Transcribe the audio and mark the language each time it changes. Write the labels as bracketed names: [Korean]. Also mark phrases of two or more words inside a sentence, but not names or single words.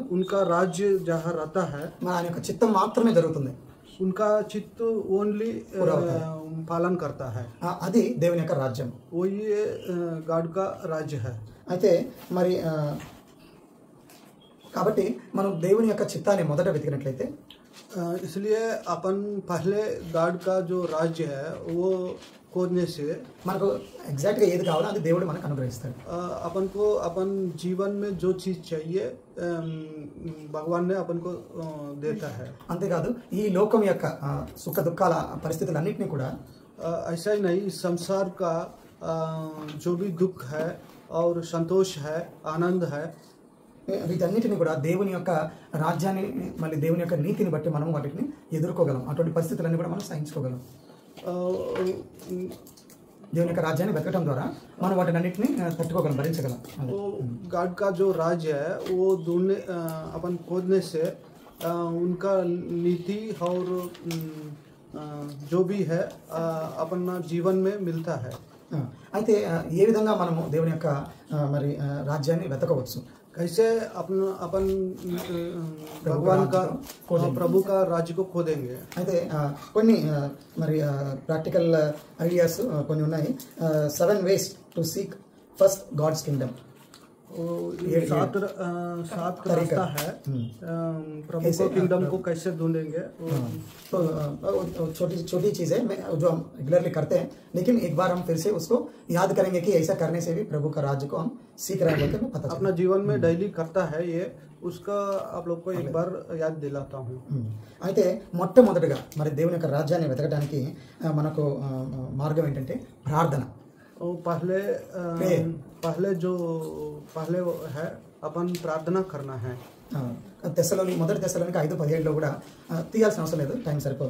[Hindi] उनका राज्य जहाँ रहता है [Telugu] ఆయన యొక్క చిత్తం మాత్రమే జరుగుతుంది. [Hindi] उनका चित्त ओनली पालन करता है. [Telugu] అది దేవుని యొక్క రాజ్యం. [Hindi] वो ये गॉड का राज्य है. [Telugu] అయితే మరి కాబట్టి మనం దేవుని యొక్క చిత్తాన్ని మొదట వెతికినట్లయితే [Hindi] इसलिए अपन पहले गॉड का जो राज्य है वो खोजने से [Telugu] మనకు ఎగ్జాక్ట్గా ఏది కావాలో అది దేవుడు మనకు అనుగ్రహిస్తాడు. [Hindi] अपन को अपन जीवन में जो चीज़ चाहिए भगवान ने अपन को देता है. [Telugu] అంతేకాదు ఈ లోకం యొక్క సుఖ దుఃఖాల పరిస్థితులన్నింటినీ కూడా [Hindi] ऐसा ही नहीं संसार का जो भी दुख है और संतोष है आनंद है [Telugu] వీటన్నిటిని కూడా దేవుని యొక్క రాజ్యాన్ని మళ్ళీ దేవుని యొక్క నీతిని బట్టి మనం వాటిని ఎదుర్కోగలం. అటువంటి పరిస్థితులన్నీ కూడా మనం సహించుకోగలం. దేవుని యొక్క రాజ్యాన్ని వెతకడం ద్వారా మనం వాటిని అన్నింటినీ తట్టుకోగలం, భరించగలం. [Hindi] गॉड का जो राज्य है वो ढूंढने अपन खोजने से उनका नीति और जो भी है अपना जीवन में मिलता है. [Telugu] అయితే ఏ విధంగా మనము దేవుని యొక్క మరి రాజ్యాన్ని వెతకవచ్చు? [Hindi] कैसे अपन भगवान का प्रभु का राज्य को खोदेंगे? [Telugu] అయితే కొన్ని మరి [English] practical ideas [Telugu] కొన్ని ఉన్నాయి. [English] 7 ways to seek first God's kingdom. [Hindi] सात रास्ता है प्रभु को किंगडम को कैसे ढूंढेंगे. तो छोटी चीज़ है जो हम रेगुलरली करते हैं, लेकिन एक बार हम फिर से उसको याद करेंगे कि ऐसा करने से भी प्रभु का राज्य को हम सीख रहे हैं बोलकर मैं पता अपना जीवन में डेली करता है ये उसका आप लोग को एक बार याद दिलाता हूँ. [Telugu] అయితే మొట్టమొదటిగా మరి దేవుని యొక్క రాజ్యాన్ని వెతకడానికి మనకు మార్గం ఏంటంటే ప్రార్థన. [Hindi] पहले है अपन प्रार्थना करना है. [Telugu] మొదటి దశలోనికి 5:17 కూడా తీయాల్సిన అవసరం లేదు, టైం సరిపోదు.